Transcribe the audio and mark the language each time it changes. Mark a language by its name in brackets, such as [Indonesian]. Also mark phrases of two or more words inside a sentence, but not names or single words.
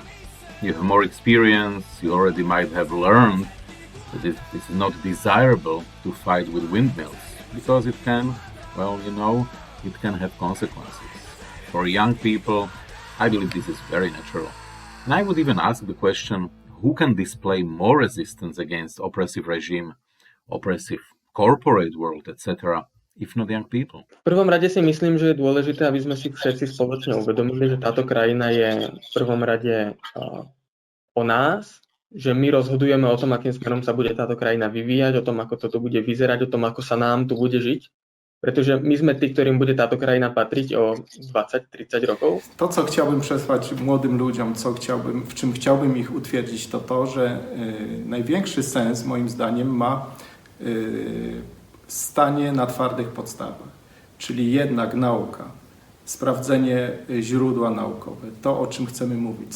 [English] You have more experience, you already might have learned that it is not desirable to fight with windmills, because it can, well, it can have consequences. For young people, I believe this is very natural. And I would even ask the question, who can display more resistance against oppressive regime, oppressive corporate world, etc., if not young people? [Slovak] V prvom rade si myslím, že je dôležité, aby sme si všetci spoločne uvedomili, že táto krajina je v prvom rade o nás, že my rozhodujeme o tom, akým smerom sa bude táto krajina vyvíjať, o tom, ako toto bude vyzerať, o tom, ako sa nám tu bude žiť. Pretože my sme tí, ktorým bude táto krajina patriť o 20-30 rokov. [Polish] To, co chciałbym przesłać młodym ludziom, w czym chciałbym ich utwierdzić, to to, że największy sens moim zdaniem ma stanie na twardych podstawach. Czyli jednak nauka, sprawdzenie źródła naukowe, to o czym chcemy mówić.